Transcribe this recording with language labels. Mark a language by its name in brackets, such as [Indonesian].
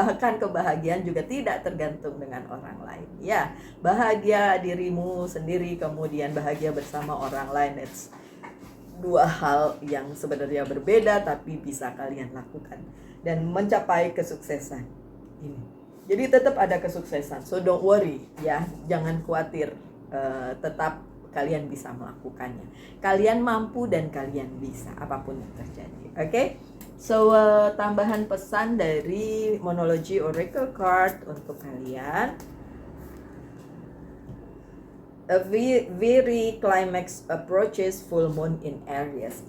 [Indonesian] Bahkan kebahagiaan juga tidak tergantung dengan orang lain. Ya, bahagia dirimu sendiri kemudian bahagia bersama orang lain. It's dua hal yang sebenarnya berbeda tapi bisa kalian lakukan dan mencapai kesuksesan ini. Jadi tetap ada kesuksesan. [English] So don't worry [Indonesian] ya, jangan khawatir. Tetap kalian bisa melakukannya. Kalian mampu dan kalian bisa apapun yang terjadi. Oke? So tambahan pesan dari Monology Oracle Card untuk kalian. [English] A very climax approaches full moon in Aries.